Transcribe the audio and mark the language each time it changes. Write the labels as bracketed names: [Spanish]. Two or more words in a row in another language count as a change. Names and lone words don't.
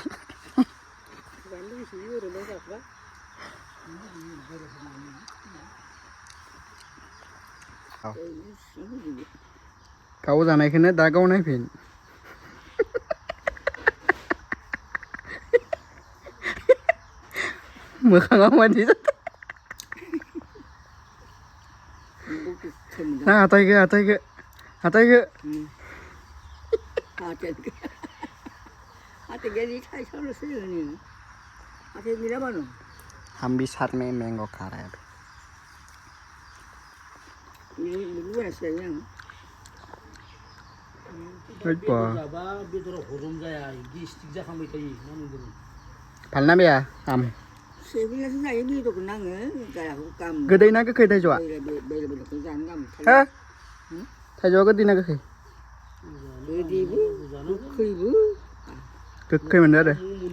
[Bodo] गाव जानायखौनो दा गाव नायफिन मोखाङा मादि जादों ना हाथायखो [Hindi] हम भी साथ में मैंगो खा रहे हैं [Bodo] फालना बेया आम गोदै ना गोखै थाइजौआ हो थाइजौआ गोदै ना गोखै गोखै मोनदों आरो